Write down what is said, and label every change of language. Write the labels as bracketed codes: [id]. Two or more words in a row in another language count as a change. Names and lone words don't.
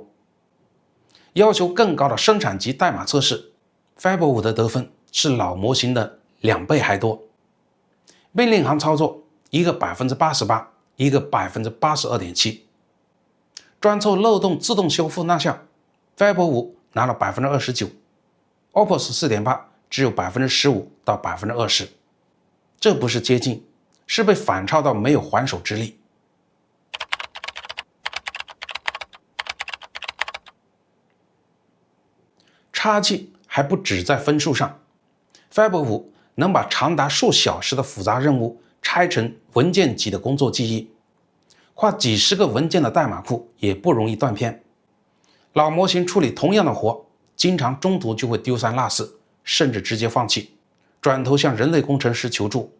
[zh] 要求更高的生產級代碼測試 ，Fiber 5的得分是老模型的2倍還多。命令行操作，一個 88%， 一個 82.7%。專凑漏洞自動修復那項 ，Fiber 5 拿了 29%， Opus 4.8 只有 15% 到 20%。這不是接近，是被反超到沒有還手之力。差距還不只在分數上 ，Fiber 5 能把長達數小時的複雜任務拆成文件級的工作記憶，跨幾十個文件的代碼庫也不容易斷片。老模型處理同樣的活，經常中途就會丟三落四，甚至直接放棄，轉頭向人類工程師求助。